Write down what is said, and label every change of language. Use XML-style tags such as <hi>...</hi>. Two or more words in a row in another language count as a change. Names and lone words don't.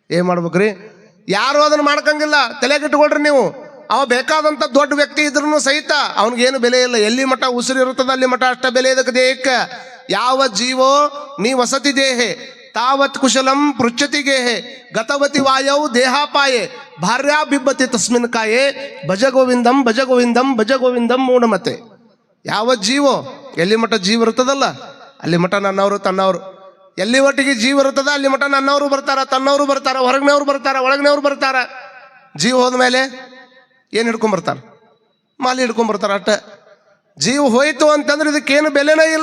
<kn>ಏನು ಮಾಡ್ಬೇಕ್ರಿ? ಯಾರು ಅದನ್ನು ಮಾಡ್ಕಂಗಿಲ್ಲ. ತಲೆಗಿಟ್ಕೊಳ್ರಿ ನೀವು. ಅವ ಬೇಕಾದಂಥ ದೊಡ್ಡ ವ್ಯಕ್ತಿ ಇದ್ರೂ ಸಹಿತ ಅವನಿಗೇನು ಬೆಲೆ ಇಲ್ಲ. ಎಲ್ಲಿ ಮಠ ಉಸಿರು ಇರುತ್ತದೆ ಅಲ್ಲಿ ಮಠ ಅಷ್ಟ ಬೆಲೆ ಇದಕ್ಕೆ ದೇಹಕ್ಕೆ.</kn> <sa>ಯಾವ ಜೀವೋ ನೀ ವಸತಿ ದೇಹೆ ತಾವತ್ ಕುಶಲಂ ಪೃಚ್ಛತಿ ಗೇಹೆ ಗತವತಿ ವಾಯವು ದೇಹಾಪಾಯೆ ಭಾರ್ಯಾ ಬಿಬ್ಬತಿ ತಸ್ಮಿನ್ ಕಾಯೆ ಭಜ ಗೋವಿಂದಂ ಭಜ ಗೋವಿಂದಂ ಭಜ ಗೋವಿಂದಂ ಮೂಢಮತೆ.</sa> <kn>ಯಾವ ಜೀವೋ ಎಲ್ಲಿ ಮಠ ಜೀವ ಇರ್ತದಲ್ಲ ಅಲ್ಲಿ ಮಠ ನನ್ನವರು ತನ್ನವರು. ಎಲ್ಲಿ ಒಟ್ಟಿಗೆ ಜೀವ ಇರ್ತದ ಅಲ್ಲಿ ಮಠ ನನ್ನವರು ಬರ್ತಾರ, ತನ್ನವರು ಬರ್ತಾರ, ಹೊರಗಿನವ್ರು ಬರ್ತಾರ, ಒಳಗಿನವ್ರು ಬರ್ತಾರ. ಜೀವ ಹೋದ್ಮೇಲೆ ಏನು ಹಿಡ್ಕೊಂಬರ್ತಾರ? ಮಾಲಿ ಹಿಡ್ಕೊಂಬರ್ತಾರ ಅಷ್ಟ. ಜೀವ ಹೋಯ್ತು ಅಂತಂದ್ರೆ ಇದಕ್ಕೇನು ಬೆಲೆನೇ ಇಲ್ಲ.</kn>